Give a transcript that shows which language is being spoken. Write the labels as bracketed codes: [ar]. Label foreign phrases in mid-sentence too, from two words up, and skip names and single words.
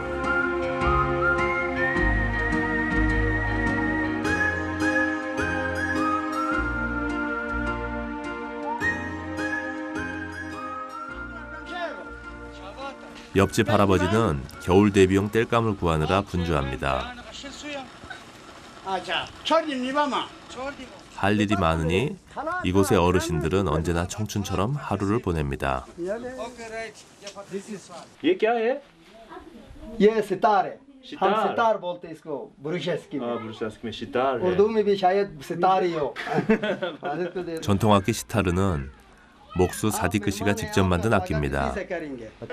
[ko] 옆집 할아버지는 겨울 대비용 땔감을 구하느라 분주합니다. 할 일이 많으니 이곳의 어르신들은 언제나 청춘처럼 하루를 보냅니다. [ur] ये क्या है? ये सितार है। हम सितार बोलते हैं इसको बुरुशस्की में [ko] 브루샤스키 시타르. [ur] उर्दू में भी शायद सितार ही हो [ko] 전통악기 시타르는 목수 사디크 씨가 직접 만든 악기입니다. [ur] इसे करेंगे